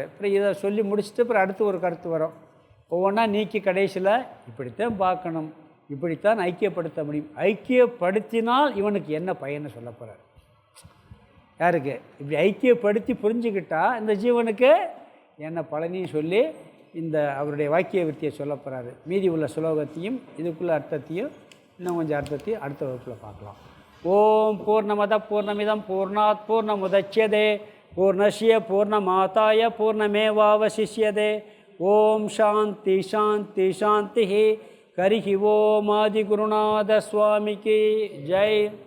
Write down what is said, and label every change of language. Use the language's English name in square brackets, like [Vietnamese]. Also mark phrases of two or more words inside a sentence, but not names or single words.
[Tamil] அப்புறம் இதை சொல்லி முடிச்சுட்டு அப்புறம் அடுத்து ஒரு கருத்து வரும். ஒவ்வொன்றா நீக்கி கடைசியில் இப்படித்தான் பார்க்கணும், இப்படித்தான் ஐக்கியப்படுத்த முடியும், ஐக்கியப்படுத்தினால் இவனுக்கு என்ன பயன்னு சொல்ல போகிறார். யாருக்கு? இப்படி ஐக்கியப்படுத்தி புரிஞ்சுக்கிட்டால் இந்த ஜீவனுக்கு என்ன பலனையும் சொல்லி இந்த அவருடைய வாக்கிய விருத்தியை சொல்ல போகிறாரு. மீதி உள்ள சுலோகத்தையும் இதுக்குள்ள அர்த்தத்தையும் இன்னும் கொஞ்சம் அர்த்தத்தையும் அடுத்த வகுப்பில் பார்க்கலாம். [Sanskrit] ॐ पूर्णमदः पूर्णमिदं पूर्णात् पूर्णमुदच्यते पूर्णस्य पूर्णमादाय पूर्णमेवावशिष्यते. ॐ शान्तिः शान्तिः शान्तिः. हरिः ॐ [Tamil] ஆதிகுருநாத சுவாமிக்கு ஜெய்.